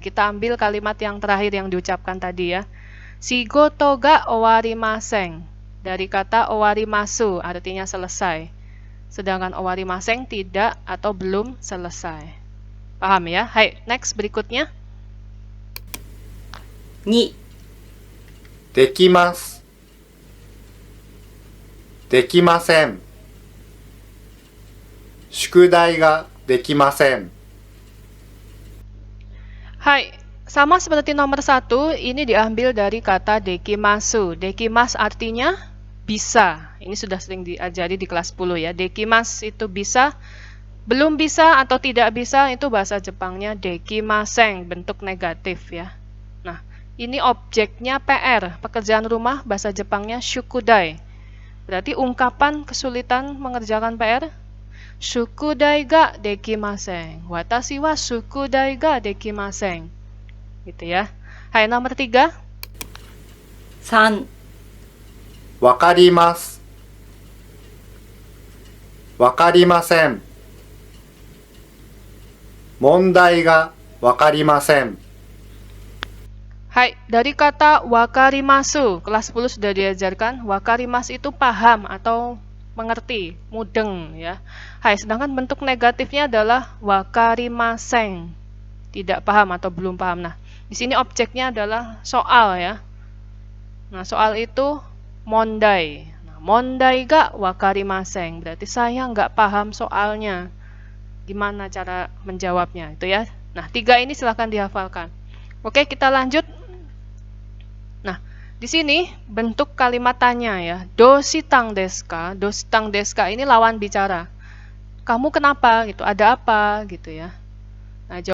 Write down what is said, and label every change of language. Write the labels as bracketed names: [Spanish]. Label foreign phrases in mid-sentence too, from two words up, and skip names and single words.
[Indonesian] Kita ambil kalimat yang terakhir yang diucapkan tadi ya. [Japanese] 仕事が終わりません. [Indonesian] Dari kata owarimasu, artinya selesai. Sedangkan owarimasen tidak atau belum selesai. Paham ya? Hai, next berikutnya. [Japanese] 2、できます。できません。宿題ができません。 [Indonesian] Hai, sama seperti nomor 1, ini diambil dari kata dekimasu. Dekimas artinya bisa. Ini sudah sering diajari di kelas 10 ya. Dekimas itu bisa. Belum bisa atau tidak bisa itu bahasa Jepangnya dekimasen, bentuk negatif ya. Nah, ini objeknya PR, pekerjaan rumah, bahasa Jepangnya shukudai. Berarti ungkapan kesulitan mengerjakan PR. [Japanese] 宿題ができません。私は宿題ができません. [Indonesian] Gitu ya. Hai, nomor 3. [Japanese] 3、わかります。わかりません。問題がわかりません。 [Indonesian] Hai, dari kata wakarimasu, kelas 10 sudah diajarkan. Wakarimasu itu paham atau mengerti, mudeng ya. Hai, sedangkan bentuk negatifnya adalah wakarimasen. Tidak paham atau belum paham. Nah, di sini objeknya adalah soal ya. Nah, soal itu mondai. Nah, [Japanese] 問題がわかりません. [Indonesian] Berarti saya nggak paham soalnya. Gimana cara menjawabnya itu ya. Nah, 3 ini silahkan dihafalkan. Oke, kita lanjut. Nah, di sini bentuk kalimat tanya ya. [Japanese] どうしたんですか?どうしたんですか [Indonesian] ini lawan bicara. Kamu kenapa gitu? Ada apa gitu ya. Nah,